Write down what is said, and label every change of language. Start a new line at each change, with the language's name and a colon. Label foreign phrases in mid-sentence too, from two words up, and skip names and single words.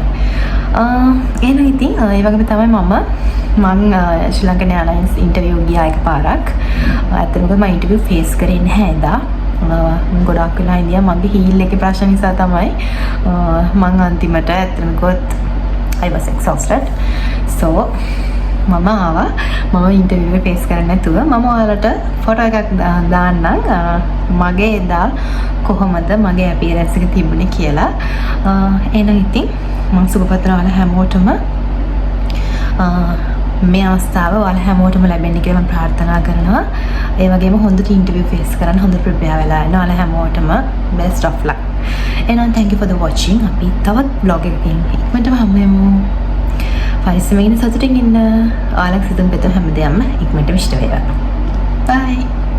Sinhala: එහෙනම් ඉතින් ඒ වගේම තමයි මම ශ්‍රී ලංකන් එයර්ලයින්ස් ඉන්ටර්විව් ගියා එකපාරක්. ඇත්තටම මම
English: interview face
Sinhala: කරේ නැහැ එදා. ගොඩක් වෙලා ඉඳියා මගේ හීල් එකේ ප්‍රශ්න නිසා තමයි මං අන්තිමට ඇත්තටම
English: got I was exhausted.
Sinhala: So මම ආවා මම ඉන්ටර්විව් එක ෆේස් කරන්න නැතුව මම ඔයාලට ෆොටෝ එකක් දාන්නම් මගේ එදා කොහොමද මගේ අපියරන්ස් එක තිබුණේ කියලා. එහෙනම් ඉතින් මම සුබපතන ඔයාලා හැමෝටම මේ අවස්ථාව ඔයාලා හැමෝටම ලැබෙන්න කියලා මම ප්‍රාර්ථනා කරනවා. ඒ වගේම හොඳට
English: interview face
Sinhala: කරන්න හොඳට ප්‍රිපෙයාර් වෙලා ඉන්න ඔයාලා හැමෝටම
English: best of luck.
Sinhala: එහෙනම්
English: thank you for the watching.
Sinhala: අපි තවත් vlog එකකින් ඉක්මනටම හම්බෙමු. පරිස්සමෙන් සතුටින් ඉන්න. ඔයාලගේ සිතුම් පෙතුම් හැමදේම ඉක්මනට විශ්ත වේවා. Bye.